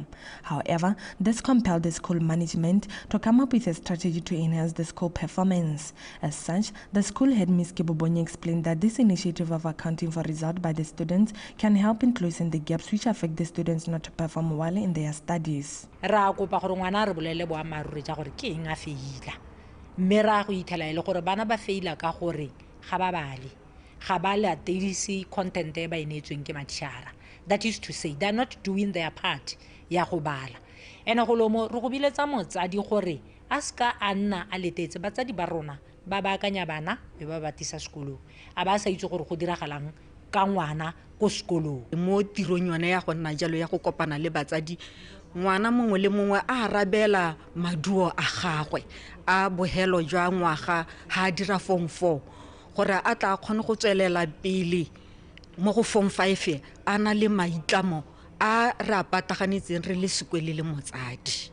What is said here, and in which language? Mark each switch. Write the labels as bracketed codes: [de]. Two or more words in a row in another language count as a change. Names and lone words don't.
[en] However, this compelled the school management to come up with a strategy to enhance the school performance. As such, the school head Ms. Kibubonye explained that this initiative of accounting for result by the students can help in closing the gaps which affect the students not to perform well in their studies. [tn] Mera go ithela ile gore bana ba feila ka gore ga ba bale ga ba la tedisi content e ba inetsweng ke matshara. [en] That is to say, they are not doing their part [tn] ya go bala. Ene go lomo re go biletsa motsadi gore a ska a nna a letetse batsadi ba rona ba baakanya bana be ba batisa sekolo a ba sa itse gore go diragalang ka ngwana ko sekolong. Mo tirong yone ya go nna jalo ya go kopana le batsadi ngwana mongwe le mongwe a rabela maduo a gagwe a bohelo jwa ngwaga ha dira form 4 gore a tla kgone go tswelela pele mo go form 5 a na le maitlamo a ra pataganetseng re le sekwele le motsadi.